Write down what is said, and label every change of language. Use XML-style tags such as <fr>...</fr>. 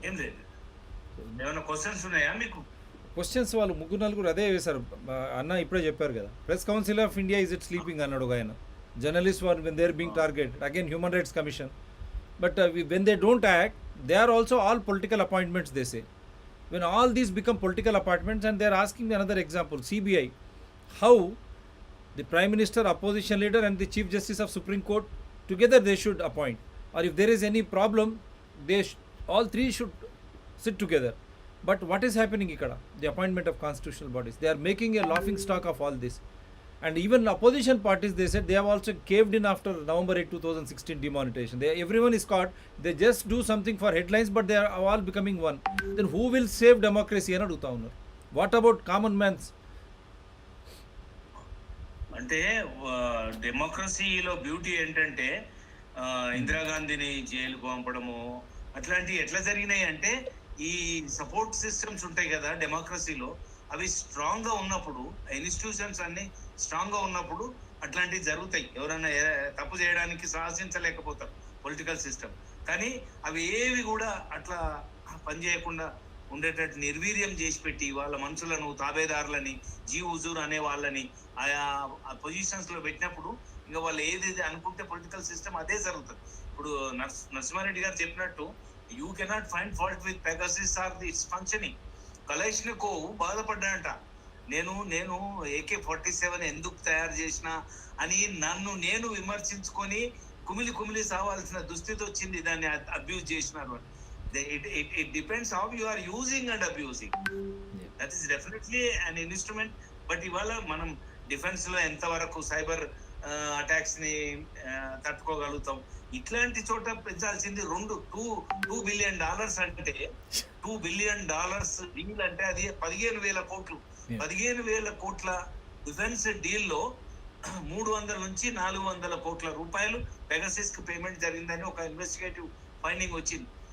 <te>ఏం లేదు, ఏమైనా క్వశ్చన్స్ ఉన్నాయా మీకు? క్వశ్చన్స్ వాళ్ళు ముగ్గురు నలుగురు అదే వేశారు. అన్న ఇప్పుడే చెప్పారు కదా,</te> <en>press council of India is it sleeping</en> <te>అన్నాడు ఒక ఆయన.</te> <en>Journalist were when they are being target again human rights commission. But when they don't act, they are also all political appointments they say. When all these become political appointments, and they are asking me another example, CBI, how the Prime Minister, opposition leader and the Chief Justice of Supreme Court together they should appoint, or if there is any problem, they all three should sit together. But what is happening</en> <te>ikkada?</te> <en>The appointment of constitutional bodies, they are making a laughing stock of all this. And even opposition parties, they said they have also caved in after November 8, 2016 demonetization. Everyone is caught. They just do something for headlines, but they are all becoming one. Then who will save democracy?</en> <te>అని అడుగుతా ఉన్నారు.</te> <en>What about common man's?</en> <te>అంటే డెమోక్రసీలో beauty ఏంటంటే ఇందిరాగాంధీని జైలుకు పంపడము అట్లాంటివి ఎట్లా జరిగినాయి అంటే ఈ సపోర్ట్ సిస్టమ్స్ ఉంటాయి కదా డెమోక్రసీలో, అవి స్ట్రాంగ్ గా ఉన్నప్పుడు, ఇన్స్టిట్యూషన్స్ అన్ని స్ట్రాంగ్ గా ఉన్నప్పుడు అట్లాంటివి జరుగుతాయి. ఎవరైనా తప్పు చేయడానికి సాహసించలేకపోతారు పొలిటికల్ సిస్టమ్. కానీ అవి ఏవి కూడా అట్లా పనిచేయకుండా ఉండేటట్టు నిర్వీర్యం చేసి పెట్టి వాళ్ళ మనుషులను, తాబేదారులని, హుజూర్ అనే వాళ్ళని ఆయా పొజిషన్స్ లో పెట్టినప్పుడు ఇంకా వాళ్ళు ఏదైతే అనుకుంటే పొలిటికల్ సిస్టమ్ అదే జరుగుతుంది. ఇప్పుడు నరసింహారెడ్డి గారు చెప్పినట్టు</te> <en>You cannot find fault with Pegasus are దిట్స్ functioning.</en> <te>కలైష్నికోవ్ బాధపడ్డాడంట, నేను AK-47 ఎందుకు తయారు చేసిన అని నన్ను నేను విమర్శించుకొని కుమిలి సావాల్సిన దుస్థితి వచ్చింది దాన్ని అబ్యూజ్ చేసినారు అని.</te> <en>It depends how you are using and abusing. That is definitely an instrument.</en> <te>But ఇవాళ మనం డిఫెన్స్ లో ఎంతవరకు సైబర్ అటాక్స్ ని తట్టుకోగలుగుతాం. ఇట్లాంటి చోట పెంచాల్సింది $2 బిలియన్ అంటే $2 బిలియన్ డీల్ అంటే అది 15,000 కోట్లు. 15,000 కోట్ల డిఫెన్స్ డీల్ లో 300 నుంచి 400 కోట్ల రూపాయలు పెగాసిస్ కి పేమెంట్ జరిగిందని ఒక ఇన్వెస్టిగేటివ్ ఫైండింగ్ వచ్చింది.</te>